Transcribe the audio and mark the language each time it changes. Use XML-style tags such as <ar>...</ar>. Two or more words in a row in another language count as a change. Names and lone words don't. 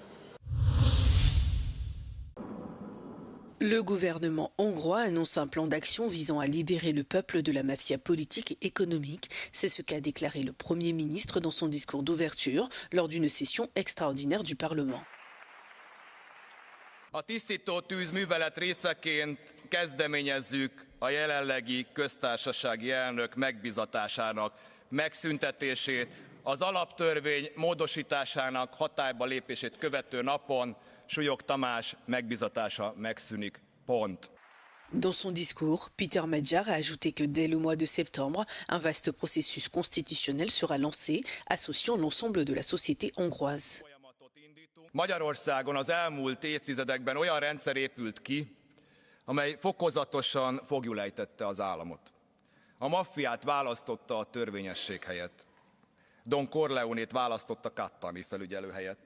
<fr>Le gouvernement hongrois annonce un plan d'action visant à libérer le peuple de la mafia politique et économique. C'est ce qu'a déclaré le Premier ministre dans son discours d'ouverture lors d'une session extraordinaire du Parlement.</fr> <hu>A tisztító tűz művelet részeként kezdeményezzük a jelenlegi köztársasági elnök megbízatásának megszüntetését, az alaptörvény módosításának hatályba lépését követő napon Súlyog Tamás megbízatása megszűnik. Pont.</hu> <fr>Dans son discours, Peter Magyar a ajouté que dès le mois de septembre, un vaste processus constitutionnel sera lancé, associant l'ensemble de la société hongroise.</fr> <hu>Magyarországon az elmúlt évtizedekben olyan rendszer épült ki, amely fokozatosan foglyulejtette az államot. A maffiát választotta a törvényesség helyett. Don Corleonét választotta Cattani felügyelő helyett.</hu>